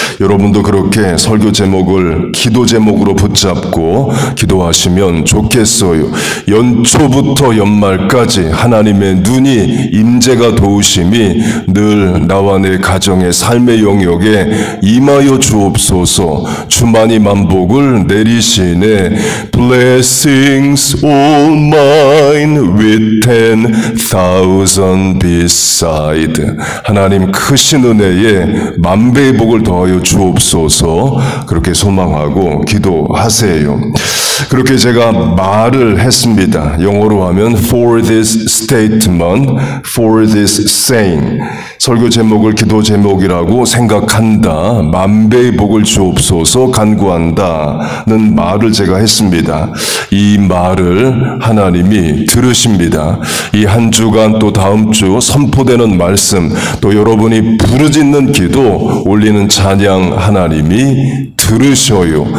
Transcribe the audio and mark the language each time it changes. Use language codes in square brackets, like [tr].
[ko] 여러분도 그렇게 설교 제목을 기도 제목으로 붙잡고 기도하시면 좋겠어요. 연초부터 연말까지 하나님의 눈이 임재가 도우심이 늘 나와 내 가정의 삶의 영역에 임하여 주옵소서. 주만이 만복을 내리시네. [en] Blessings all mine with 10,000 beside. [ko] 하나님 크신 은혜에 만배의 복을 더하여 주옵소서. 그렇게 소망하고 기도하세요. 그렇게 제가 말을 했습니다. 영어로 하면 [en] for this statement, for this saying. [ko] 설교 제목을 기도 제목이라고 생각한다. 만배의 복을 주옵소서 간구한다는 말을 제가 했습니다. 이 말을 하나님이 들으십니다. 이 한 주간 또 다음 주 선포되는 말씀, 또 여러분이 부르짖는 기도, 올리는 찬양 하나님이 들으셔요.